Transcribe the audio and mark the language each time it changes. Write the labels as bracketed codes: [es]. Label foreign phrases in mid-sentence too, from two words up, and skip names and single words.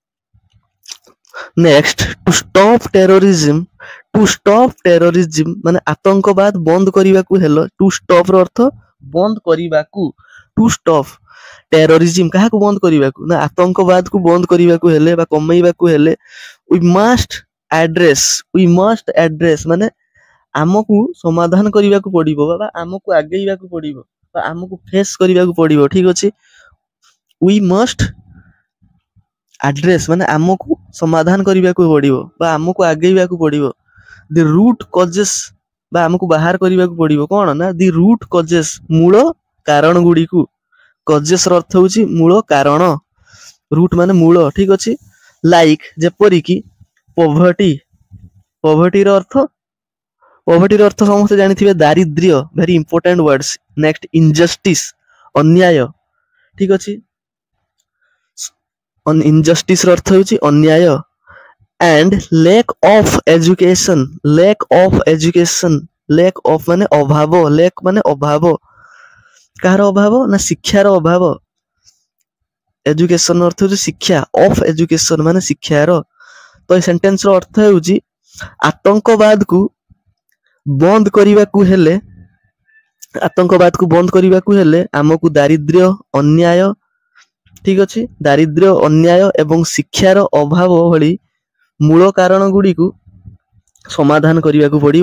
[en] Next, to stop terrorism, to stop terrorism [or] ମାନେ ଆତଙ୍କବାଦ ବନ୍ଦ କରିବାକୁ ହେଲେ, [en] to stop [or] ର ଅର୍ଥ ବନ୍ଦ କରିବାକୁ, [en] to stop terrorism [or] କାହାକୁ ବନ୍ଦ କରିବାକୁ? ନା ଆତଙ୍କବାଦକୁ ବନ୍ଦ କରିବାକୁ ହେଲେ ବା କମେଇବାକୁ ହେଲେ [en] we must address, we must address [or] ମାନେ ଆମକୁ ସମାଧାନ କରିବାକୁ ପଡିବ ବା ଆମକୁ ଆଗେଇବାକୁ ପଡିବ ବା ଆମକୁ ଫେସ୍ କରିବାକୁ ପଡିବ। ଠିକ ଅଛି, [en] we must address [or] ମାନେ ଆମକୁ ସମାଧାନ କରିବାକୁ ପଡିବ ବା ଆମକୁ ଆଗେଇବାକୁ ପଡିବ। [en] the root causes [or] ବା ଆମକୁ ବାହାର କରିବାକୁ ପଡିବ କ'ଣ? ନା [en] the root causes [or] ମୂଳ କାରଣ ଗୁଡ଼ିକୁ, କଜେସ୍ ର ଅର୍ଥ ହେଉଛି ମୂଳ କାରଣ, ରୁଟ୍ ମାନେ ମୂଳ। ଠିକ ଅଛି, ଲାଇକ୍ ଯେପରିକି ପଭର୍ଟି, ପଭର୍ଟିର ଅର୍ଥ, ପଭର୍ଟିର ଅର୍ଥ ସମସ୍ତେ ଜାଣିଥିବେ ଦାରିଦ୍ର୍ୟ, [en] very important words. Next, injustice ଅନ୍ୟାୟ। [or] ଠିକ ଅଛି, ଇନଜଷ୍ଟିସ୍ ର ଅର୍ଥ ହେଉଛି ଅନ୍ୟାୟ। [en] and lack of education, lack of education, lack of [or] ମାନେ ଅଭାବ, [en] lack [or] ମାନେ ଅଭାବ, କାହାର ଅଭାବ? ନା ଶିକ୍ଷାର ଅଭାବ। ଏଜୁକେସନ ଅର୍ଥ ହେଉଛି ଶିକ୍ଷା, [en] of education [or] ମାନେ ଶିକ୍ଷାର। ତ ଏ ସେଣ୍ଟେନ୍ସର ଅର୍ଥ ହେଉଛି ଆତଙ୍କବାଦକୁ ବନ୍ଦ କରିବାକୁ ହେଲେ, ଆତଙ୍କବାଦକୁ ବନ୍ଦ କରିବାକୁ ହେଲେ ଆମକୁ ଦାରିଦ୍ର୍ୟ, ଅନ୍ୟାୟ, ଠିକ ଅଛି, ଦାରିଦ୍ର୍ୟ, ଅନ୍ୟାୟ ଏବଂ ଶିକ୍ଷାର ଅଭାବ ଭଳି ମୂଳ କାରଣ ଗୁଡ଼ିକୁ ସମାଧାନ କରିବାକୁ ପଡିବ।